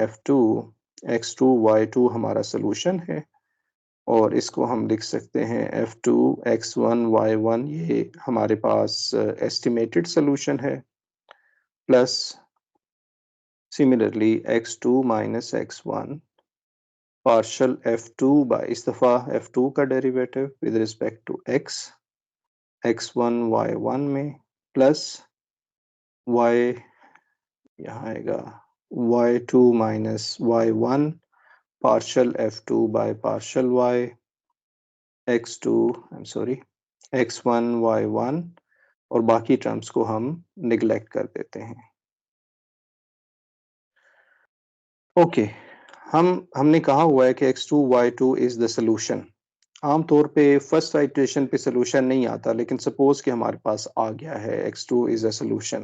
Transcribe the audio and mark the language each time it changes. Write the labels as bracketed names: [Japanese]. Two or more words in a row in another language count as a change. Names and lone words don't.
[Hindi] f2 x2 y2 हमारा सोल्यूशन है और इसको हम लिख सकते हैं f2 x1 y1, ये हमारे पास [English] estimated solution [Hindi] है, [English] plus similarly x2 minus x1 partial f2 by, [Hindi] इस दफ़ा f2 का [English] derivative with respect to [Hindi] x1 y1 में प्लस y, यहाँ आएगा [English] y2 minus y1 partial f2 by partial y x1 y1 [Hindi] और बाकी टर्म्स को हम निगलेक्ट कर देते हैं। ओके, हमने कहा हुआ है कि x2 y2 [English] is the solution. [Hindi] आमतौर पे [English] first iteration [Hindi] पे सोल्यूशन नहीं आता, लेकिन सपोज कि हमारे पास आ गया है x2 [English] is a solution.